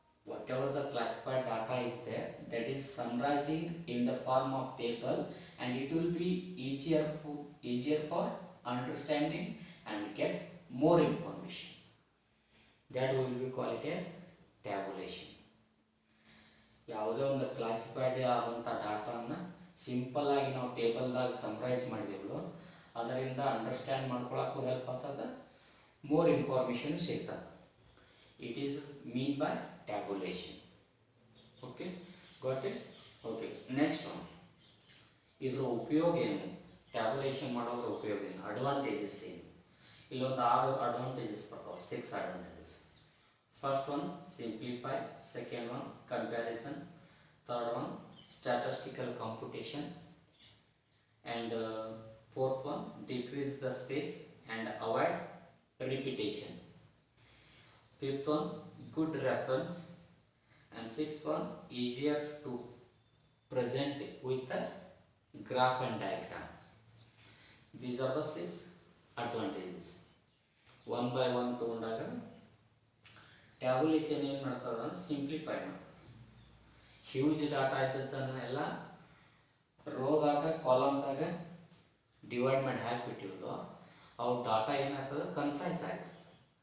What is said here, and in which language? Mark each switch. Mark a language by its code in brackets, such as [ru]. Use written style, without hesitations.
[en] Whatever the classified data is there, that is summarizing in the form of table, and it will be easier for understanding and get more information. That we will be call it as tabulation. [kn] ಯಾವುದೇ ಒಂದು classified ಆದಂಥ ಡಾಟಾನ simple ಆಗಿ ನಾವು ಟೇಬಲ್ದಾಗ ಸಮ್ರೈಸ್ ಮಾಡಿದೆವೋ ಅದರಿಂದ understand ಮಾಡ್ಕೊಳಕ್ಕೂ help ಆಗ್ತದೆ, more information ಸಿಗ್ತದೆ. [en] It is mean by tabulation. Okay, got it? Okay, next one, [kn] ಇದ್ರ ಉಪಯೋಗ ಏನು, ಟ್ಯಾಬುಲೇಷನ್ ಮಾಡೋದ್ರ ಉಪಯೋಗ ಏನು, ಅಡ್ವಾಂಟೇಜಸ್ ಏನು? ಇಲ್ಲೊಂದು 6 ಅಡ್ವಾಂಟೇಜಸ್ ಬರ್ತಾವೆ, 6 advantages. [en] First one, simplify. Second one, comparison. Third one, statistical computation. And fourth one, decrease the space and avoid repetition. Fifth one, good reference. And sixth one, easier to present with the graph and diagram. These are the 6 advantages. One by one [kn] ತಗೊಂಡಾಗ ಟ್ಯಾಬುಲೇಷನ್ ಏನು ಮಾಡ್ತದೆ ಅಂದ್ರೆ simplify ಮಾಡ್ತದೆ. Huge data ಇದ್ದದನ್ನ ಎಲ್ಲ ರೋದಾಗ ಕಾಲಮ್ದಾಗ divide ಮಾಡಿ ಹಾಕಿಬಿಟ್ಟಿವಲ್ಲ, ಅವು data ಏನಾಗ್ತದೆ concise ಆಗಿರ್ತದೆ.